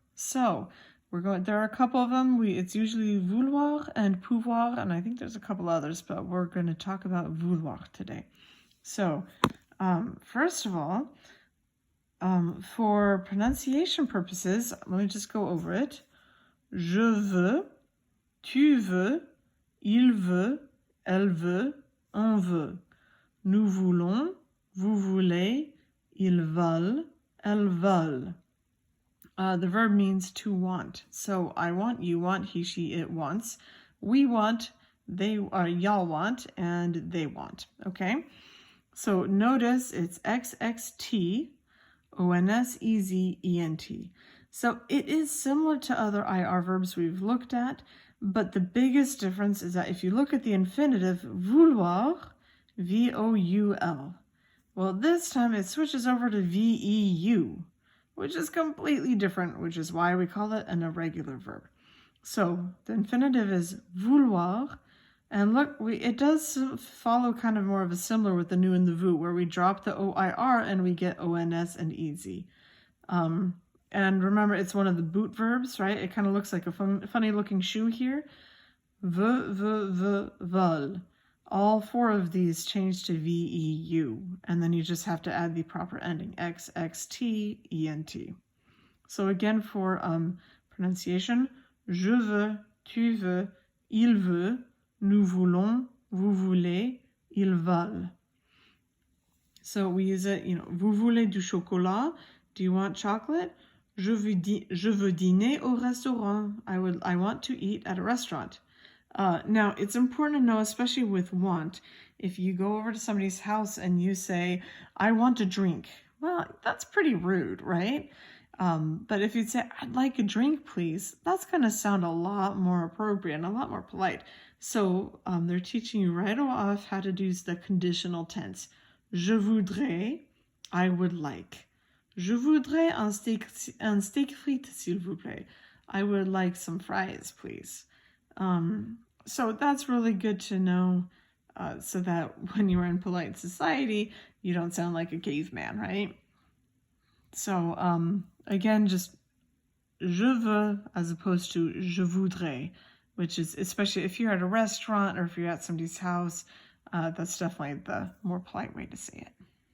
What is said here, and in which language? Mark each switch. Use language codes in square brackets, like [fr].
[en] So there are a couple of them. It's usually vouloir and pouvoir, and I think there's a couple others, but we're going to talk about vouloir today. So, first of all, for pronunciation purposes, let me just go over it. [fr] Je veux, tu veux, il veut, elle veut, on veut. Nous voulons, vous voulez, ils veulent, elles veulent. [en] The verb means to want. So I want, you want, he, she, it wants. We want, y'all want, and they want. Okay? So notice it's XXT, ONS, EZ, ENT. So it is similar to other IR verbs we've looked at, but the biggest difference is that if you look at the infinitive, vouloir, V-O-U-L. Well, this time it switches over to V-E-U, which is completely different, which is why we call it an irregular verb. So the infinitive is vouloir. And look, it does follow kind of more of a similar with the nu and the vous, where we drop the OIR and we get ONS and EZ. And remember, it's one of the boot verbs, right? It kind of looks like a funny looking shoe here. Vol. All four of these change to VEU. And then you just have to add the proper ending, XXT, ENT. So again, for pronunciation, [fr] je veux, tu veux, il veut, nous voulons, vous voulez, ils veulent. [en] So we use it, [fr] vous voulez du chocolat? [en] Do you want chocolate? [fr] Je veux dîner au restaurant. [en] I want to eat at a restaurant. Now, it's important to know, especially with want, if you go over to somebody's house and you say, I want a drink. Well, that's pretty rude, right? But if you'd say, I'd like a drink, please, that's going to sound a lot more appropriate and a lot more polite. So they're teaching you right off how to use the conditional tense. [fr] Je voudrais, [en] I would like. [fr] Je voudrais un steak frites, s'il vous plaît. [en] I would like some fries, please. So that's really good to know so that when you're in polite society, you don't sound like a caveman, right? So again, just je veux as opposed to je voudrais, which is, especially if you're at a restaurant or if you're at somebody's house, that's definitely the more polite way to say it.